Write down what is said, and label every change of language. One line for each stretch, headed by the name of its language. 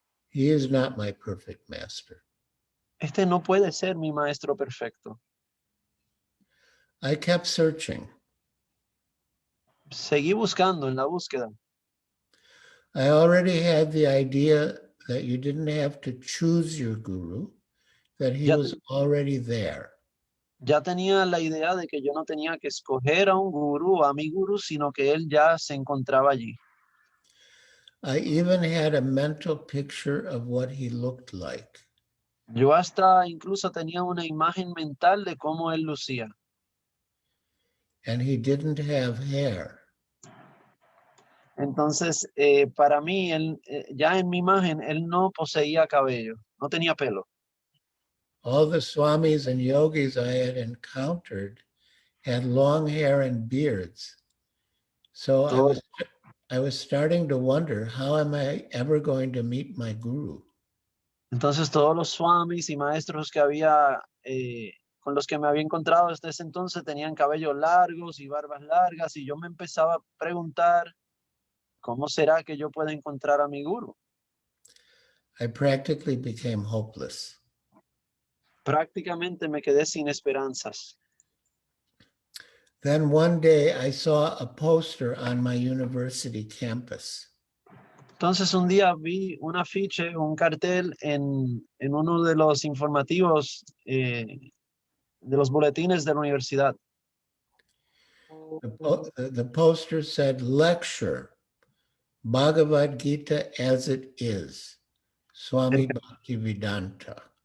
English: He is not my perfect master.
Spanish: Este no puede ser mi maestro perfecto.
English: I kept searching.
Spanish: Seguí buscando en la búsqueda.
English: I already had the idea that you didn't have to choose your guru, that he was already there.
Spanish: Ya tenía la idea de que yo no tenía que escoger a un gurú, a mi gurú, sino que él ya se encontraba allí.
English: I even had a mental picture of what he looked like.
Spanish: Yo hasta incluso tenía una imagen mental de cómo él lucía.
English: And he didn't have hair.
Spanish: Entonces, para mí, ya en mi imagen, él no poseía cabello, no tenía pelo.
English: All the swamis and yogis I had encountered had long hair and beards. So I was starting to wonder, how am I ever going to meet my guru?
Spanish: Entonces, todos los swamis y maestros que había, con los que me había encontrado desde ese entonces, tenían cabellos largos y barbas largas, y yo me empezaba a preguntar, ¿cómo será que yo pueda encontrar a mi guru?
English: I practically became hopeless.
Spanish: Prácticamente me quedé sin esperanzas.
English: Then one day I saw a poster on my university campus.
Spanish: Entonces un día vi un afiche, un cartel en uno de los informativos de los boletines de la universidad.
English: The poster said, lecture, Bhagavad Gita as it is, Swami Bhaktivedanta.